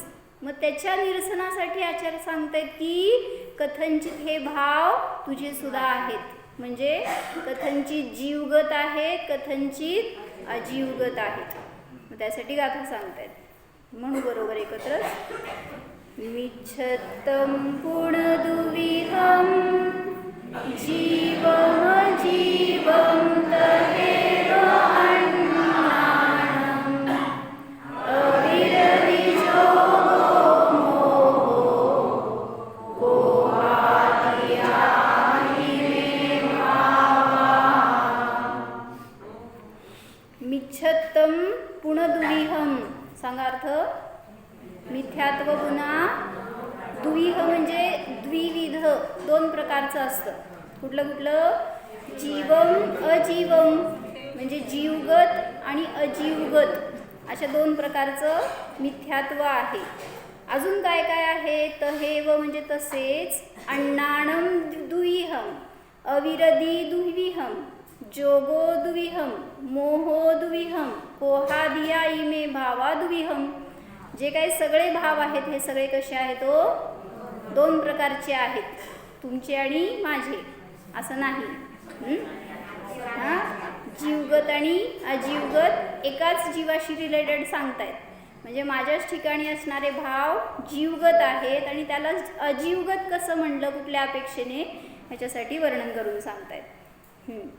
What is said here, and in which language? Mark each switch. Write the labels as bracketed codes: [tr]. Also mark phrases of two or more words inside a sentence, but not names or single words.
[mr] मग त्याच्या निरसनासाठी आचार्य सांगतायत की कथंचित हे भाव तुझे सुद्धा आहेत. म्हणजे कथंचित जीवगत आहेत, कथंचित अजीवगत आहेत. मग त्यासाठी गाथा सांगतायत. म्हणून बरोबर एकत्रच. [pra] मिच्छतं पुनर्दुविहं जीवं जीवं तदेव अन्नानं अविरतिजो मोहो कोहादियाहि मे भावा. मिच्छतं पुनर्दुविहं [mr] सांगा अर्थ. मिथ्यात्व पुन्हा दुविह म्हणजे द्विविध, दोन प्रकारचं असतं. कुठलं कुठलं? [pra] जीवम अजीवम [mr] म्हणजे जीवगत आणि अजीवगत अशा दोन प्रकारचं मिथ्यात्व आहे. अजून काय काय आहे? तहेव म्हणजे तसेच, [pra] अण्णाणम दुविहम, अविरदी दुविहम, जोगो दुविहम, मोहो दुविहम, कोहादिया इमे भावा दुविहम. [mr] जे काही सगळे भाव आहेत हे सगळे कसे आहेत? दोन प्रकारचे आहेत, तुमचे आणि माझे असं नाही. जीवगत आणि अजीवगत एकाच जीवाशी रिलेटेड सांगतायत. म्हणजे माझ्याच ठिकाणी असणारे भाव जीवगत आहेत आणि त्याला अजीवगत कसं म्हणलं कुठल्या अपेक्षेने ह्याच्यासाठी वर्णन करून सांगतायत.